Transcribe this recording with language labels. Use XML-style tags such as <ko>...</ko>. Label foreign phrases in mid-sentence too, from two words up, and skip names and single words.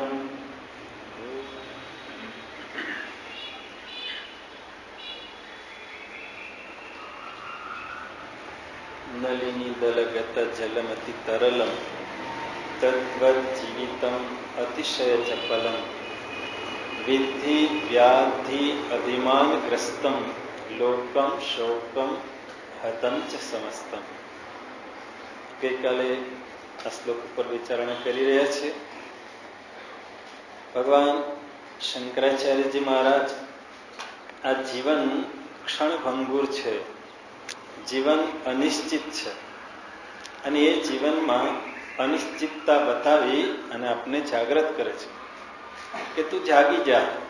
<sa>नलिनीदलगत जलमति तरलम तद्वज्जीवितम अतिशय चपलम विद्धि व्याधि अभिमानग्रस्तम लोकम शोकम हतम च समस्तम।</sa> <gu>ગઈકાલે આ શ્લોક ઉપર વિચારણા કરી રહ્યા છે. ભગવાન શંકરાચાર્યજી મહારાજ આ જીવન ક્ષણભંગુર છે, જીવન અનિશ્ચિત છે અને એ જીવનમાં અનિશ્ચિતતા બતાવી અને આપને જાગૃત કરે છે કે તું જાગી જા,</gu>